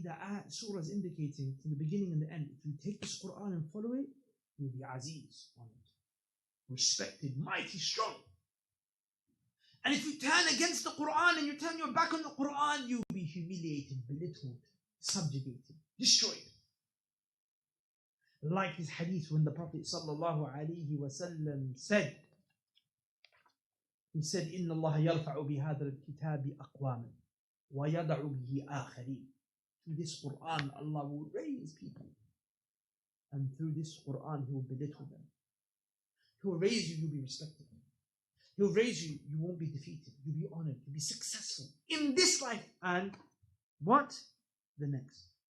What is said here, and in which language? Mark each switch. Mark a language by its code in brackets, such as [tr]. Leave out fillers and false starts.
[en] the surah is indicating from the beginning and the end, if you take this Quran and follow it, you'll be aziz on it, respected, mighty, strong. And if you turn against the Quran and you turn your back on the Quran, you'll be humiliated, belittled, subjugated, destroyed. Like this hadith when the Prophet ﷺ said, he said, [ar] إِنَّ اللَّهَ يَرْفَعُ بِهَذَا الْكِتَابِ أَقْوَامًا وَيَدَعُ بِهِ آخَرِينَ. [en] Through this Quran, Allah will raise people. And through this Quran, He will belittle them. He will raise you, you'll be respected. He will raise you, you won't be defeated. You'll be honored, you'll be successful in this life and what? The next.